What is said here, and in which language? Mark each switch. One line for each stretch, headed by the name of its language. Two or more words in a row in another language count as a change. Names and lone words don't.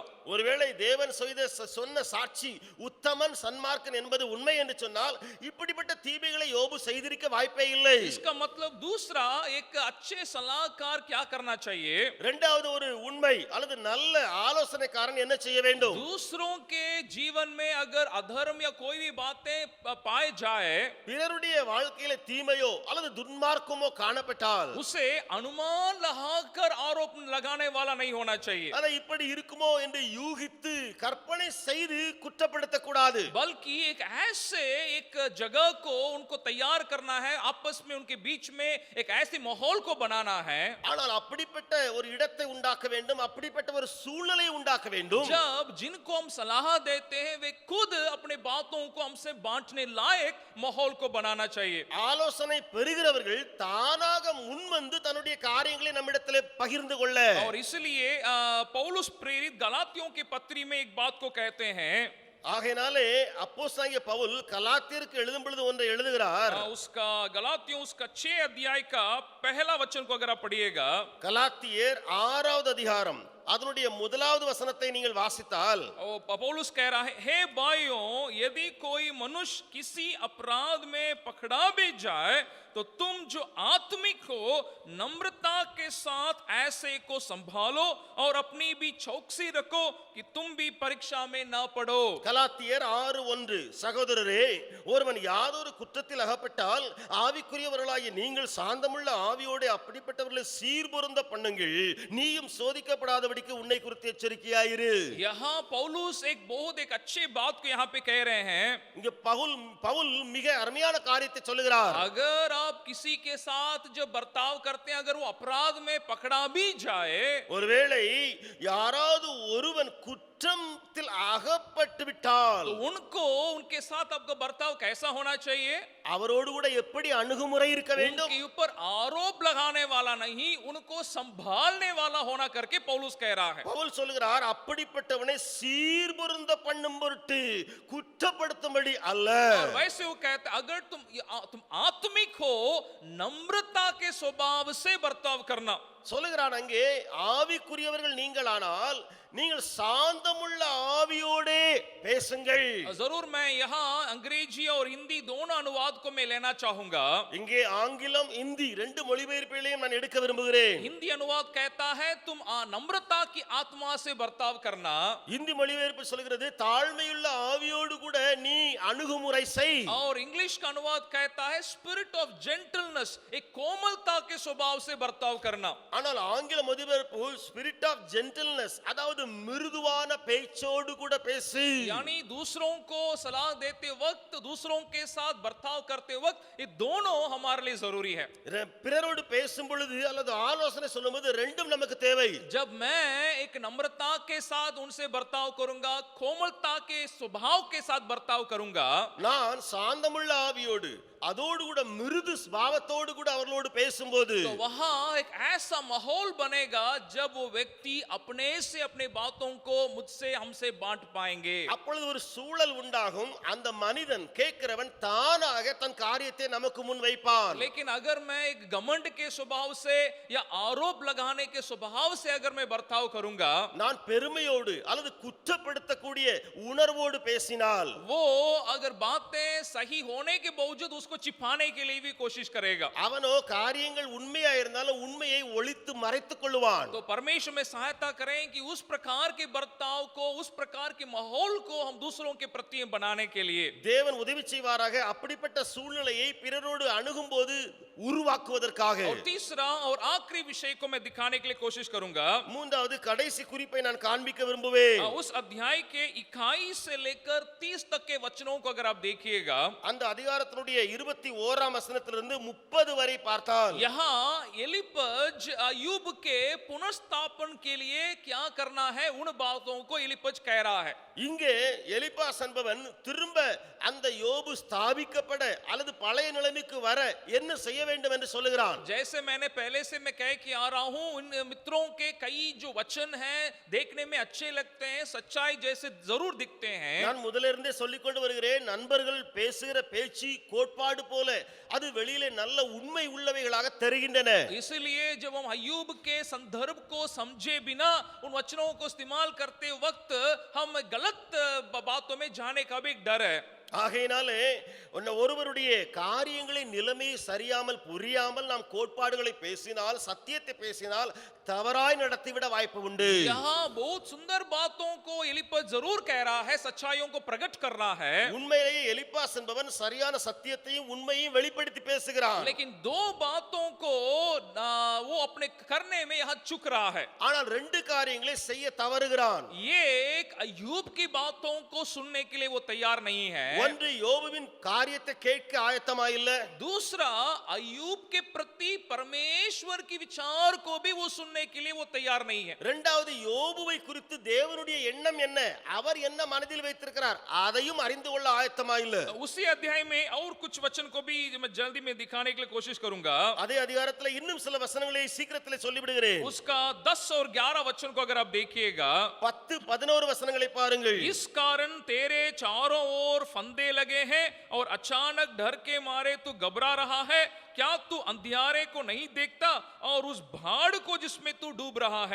Tamil: ஒருவேளை தேவன் சொன்ன சாட்சி உத்தமன் சன்மார்க்கன் என்பது உண்மை என்று சொன்னால் இப்படிப்பட்ட தீமைகளை யோபு செய்திருக்க வாய்ப்பே இல்லை.
Hindi: इसका मतलब दूसरा एक अच्छे सलाहकार क्या करना चाहिए?
Tamil: இரண்டாவது ஒரு உண்மை அல்லது நல்ல ஆலோசனைக்காரன் என்ன செய்ய வேண்டும்?
Hindi: दूसरों के जीवन में अगर अधर्म या कोई भी बातें पाए जाए,
Tamil: பிறருடைய வாழ்க்கையில தீமையோ அல்லது துன்மார்க்கமோ காணப்பட்டால்
Hindi: उसे अनुमान लगाकर आरोप लगाने वाला नहीं होना चाहिए,
Tamil: ஆனா இப்படி இருக்குமோ என்று யூகித்து கற்பனை செய்து குற்றப்படுத்த கூடாது.
Hindi: बल्कि एक ऐसे एक जगह को उनको तैयार करना है, आपस में उनके बीच में एक ऐसी माहौल को बनाना है,
Tamil: ஆனால் அப்படிப்பட்ட ஒரு இடத்தை உண்டாக்க வேண்டும், அப்படிப்பட்ட ஒரு சூழ்நிலை உண்டாக்க வேண்டும்.
Hindi: जब जिनको हम सलाह देते हैं वे खुद अपने बातों को हमसे बांटने लायक माहौल को बनाना चाहिए.
Tamil: ஆலோசனை பெறுகிறவர்கள் தானாக முன்வந்து தன்னுடைய காரியங்களை நம்மிடத்திலே பகிர்ந்து கொள்ள.
Hindi: और इसलिए पौलुस प्रेरित गलातियों की पत्री में एक बात को कहते हैं,
Tamil: ஆகையினாலே அப்போஸ்தலனாகிய பவுல் கலாத்தியருக்கு எழுதும் பொழுது ஒன்றை எழுதுகிறார்.
Hindi: उसका गलातियों उसका 6 अध्याय का पहला वचन को अगर आप पढ़िएगा,
Tamil: கலாத்தியர் 6வது அதிகாரம் அதனுடைய முதலாவது வசனத்தை நீங்கள் வாசித்தால்
Hindi: पौलुस कह रहा है, हे भाइयों, यदि कोई मनुष्य किसी अपराध में पकड़ा भी जाए तो तुम जो आत्मिक हो नम्रता के साथ ऐसे को संभालो और अपनी भी चौकसी रखो कि तुम भी परीक्षा में ना पड़ो.
Tamil: கலாத்தியர் 6:1 சகோதரரே, ஒருவன் யாதொரு குற்றத்தில் அகப்பட்டால் ஆவிக்குரியவர்களாகிய நீங்கள் சாந்தமுள்ள ஆவியோடு அப்படிப்பட்டவர்களை சீர்பொருந்த பண்ணுங்கள், நீயும் சோதிக்கப்படாதபடிக்கு உன்னை குறித்து எச்சரிக்கையாயிரு.
Hindi: यहाँ पौलुस एक बहुत एक अच्छे बात को यहाँ पे कह रहे हैं.
Tamil: இங்க பவுல் மிக அருமையான காரியத்தை சொல்லுகிறார்.
Hindi: अगर आप किसी के साथ जब बर्ताव करते हैं, अगर वो अपराध में पकड़ा भी जाए,
Tamil: ஒருவேளை யாராவது ஒருவன் குற்றத்தில் அகப்பட்டு விட்டால்
Hindi: तो उनको उनके साथ आपका बर्ताव कैसा होना चाहिए?
Tamil: அவரோடு கூட எப்படி அணுகுமுறை இருக்க வேண்டும்?
Hindi: उनके ऊपर आरोप लगाने वाला नहीं, उनको संभालने वाला होना करके पौलुस कह रहा है.
Tamil: பவுல் சொல்லுகிறார், அப்படிப்பட்டவனை சீர்பொருந்த பண்ணும் பொருட்டு குற்றப்படுத்தும்படி அல்ல.
Hindi: और वैसे वो कहते अगर तुम आत्मिक हो, नम्रता के स्वभाव से बर्ताव करना.
Tamil: சொல்லுகிறான் அங்கே, ஆவிக்குரியவர்கள் நீங்களானால் நீங்கள் சாந்தமுள்ள ஆவியோடே பேசுங்கள்.
Hindi: जरूर मैं यहाँ अंग्रेजी और हिंदी दोनों अनुवाद को मैं लेना चाहूंगा.
Tamil: இங்கே ஆங்கிலம் இந்தி ரெண்டு மொழிபெயர்ப்புகளையும் நான் எடுக்க விரும்புகிறேன்.
Hindi: हिंदी अनुवाद कहता है तुम नम्रता की आत्मा से बर्ताव करना.
Tamil: இந்தி மொழிபெயர்ப்பு சொல்கிறது தாழ்மையுள்ள ஆவியோடு கூட நீ அணுகுமுறை செய்.
Hindi: और इंग्लिश का अनुवाद कहता है
English: spirit of gentleness,
Hindi: एक कोमलता के स्वभाव से बर्ताव करना.
Tamil: ஆனால் ஆங்கில மொழிபெயர்ப்பு
English: spirit of gentleness,
Tamil: அதாவது மிருதுவான பேச்சோடு கூட பேசு.
Hindi: यानी दूसरों को सलाह देते वक्त, दूसरों के साथ बर्ताव करते वक्त, ये दोनों हमारे लिए जरूरी है.
Tamil: பிறரோடு பேசும் பொழுது அல்லது ஆலோசனை சொல்லும்போது ரெண்டும் நமக்கு தேவை.
Hindi: जब मैं एक नम्रता के साथ उनसे बर्ताव करूंगा, कोमलता के स्वभाव के साथ बर्ताव करूंगा,
Tamil: நான் சாந்தமுள்ள ஆவியோடு அதோடு கூட மிருது ஸ்வபாவத்தோடு கூட அவர்களோடு பேசும்போது
Hindi: तो वहां एक ऐसा माहौल बनेगा जब वो व्यक्ति अपने से अपने बातों को मुझसे हमसे बांट पाएंगे.
Tamil: அப்பொழுது ஒரு சூழல் உண்டாகும். அந்த மனிதன் கேட்கிறவன் தானாக தன் காரியத்தை நமக்கு முன் வைப்பான்.
Hindi: लेकिन अगर मैं एक घमंड के स्वभाव से या आरोप लगाने के स्वभाव से अगर मैं बर्ताव करूंगा,
Tamil: நான் பெருமையோடு அல்லது குற்றப்படுத்தக்கூடிய உணர்வோடு பேசினால்
Hindi: वो अगर बातें सही होने के बावजूद उसको छिपाने के लिए भी कोशिश करेगा,
Tamil: அவனோ காரியங்கள் உண்மையா இருந்தாலும் உண்மையை ஒளித்து மறைத்துக் கொள்வான்.
Hindi: तो परमेश्वर में सहायता करें कि उस प्रकार के बर्ताव को, उस प्रकार के माहौल को हम दूसरों के प्रति बनाने के लिए
Tamil: தேவன் உதவி செய்வாராக. அப்படிப்பட்ட சூழ்நிலையை பிறரோடு அணுகும்போது உருவாக்குவதற்காக.
Hindi: और तीसरा और आखिरी विषय को मैं दिखाने के लिए कोशिश करूंगा.
Tamil: மூன்றாவது கடைசி குறிப்பை நான் காண்பிக்க விரும்புவேன்.
Hindi: उस अध्याय के 21 से लेकर 30 तक के वचनों को अगर आप देखिएगा,
Tamil: அந்த அதிகாரத்தினுடைய 21ஆம் வசனத்திலிருந்து 30 வரை பார்த்தால்
Hindi: यहाँ एलिपज अय्यूब के पुनर्स्थापन के लिए क्या करना है, उन बातों को एलिपज कह रहा है.
Tamil: இங்கே எலிப்பாஸ் என்பவன் திரும்ப அந்த யோபு ஸ்தாபிக்கப்பட அல்லது பழைய நிலைமைக்கு வர என்ன செய்ய வேண்டும் என்று சொல்லுகிறான்.
Hindi: जैसे मैंने पहले से मैं कह के आ रहा हूं, इन मित्रों के कई जो वचन हैं देखने में अच्छे लगते हैं, सच्चाई जैसे जरूर दिखते हैं.
Tamil: நான் முதலிருந்தே சொல்லிக் கொண்டு வருகிறேன், நண்பர்கள் பேசுகிற பேச்சு கோட்பாடு போல அது வெளியிலே நல்ல உண்மை உள்ளவைகளாக தெரிகின்றன.
Hindi: इसलिए जब हम अय्यूब के संदर्भ को समझे बिना उन वचनों को इस्तेमाल करते वक्त हम गलत बातों में जाने का भी एक डर है.
Tamil: ஆகையினாலே ஒருவருடைய காரியங்களின் நிலைமையை சரியாமல் புரியாமல் நாம் கோட்பாடுகளை பேசினால், சத்தியத்தை பேசினால் தவறாய் நடத்திவிட வாய்ப்பு உண்டு.
Hindi: यहाँ बहुत सुंदर बातों को एलिपज जरूर कह रहा है, सच्चाइयों को प्रकट कर रहा है.
Tamil: உண்மையிலேயே எலிப்பாஸ் என்பவன் சரியான சத்தியத்தையும் உண்மையையும் வெளிப்படுத்தி பேசுகிறான்.
Hindi: लेकिन दो बातों को वो अपने करने में यहाँ चुक रहा है.
Tamil: ஆனால் ரெண்டு காரியங்களை செய்ய தவறுகிறான்.
Hindi: ये एक अय्यूब की बातों को सुनने के लिए वो तैयार नहीं है.
Tamil: ஒன்று யோபுவின் காரியத்தை கேட்க ஆயத்தமா இல்ல.
Hindi: दूसरा अय्यूब के प्रति परमेश्वर की विचार को भी वो सुनने के लिए वो तैयार नहीं है.
Tamil: இரண்டாவது யோபுவை குறித்து தேவனுடைய எண்ணம் என்ன, அவர் என்ன மனதில் வைத்திருக்கிறார் அதையும் அறிந்து கொள்ள ஆயத்தமா இல்ல.
Hindi: उसी अध्याय में और कुछ वचन को भी मैं जल्दी में दिखाने के लिए कोशिश करूंगा.
Tamil: அதே அதிகாரத்துல இன்னும் சில வசனங்களை சீக்கிரத்திலே சொல்லிவிடுகிறேன்.
Hindi: उसका 10 और 11 वचन को अगर आप देखिएगा,
Tamil: 10-11 वசனங்களை பாருங்கள்.
Hindi: इस कारण तेरे चारों ओर फंदे लगे हैं और अचानक डर के मारे तू घबरा रहा है. क्या तू अंधियारे को नहीं देखता और उस भाड़ को जिसमें तू डूब रहा है.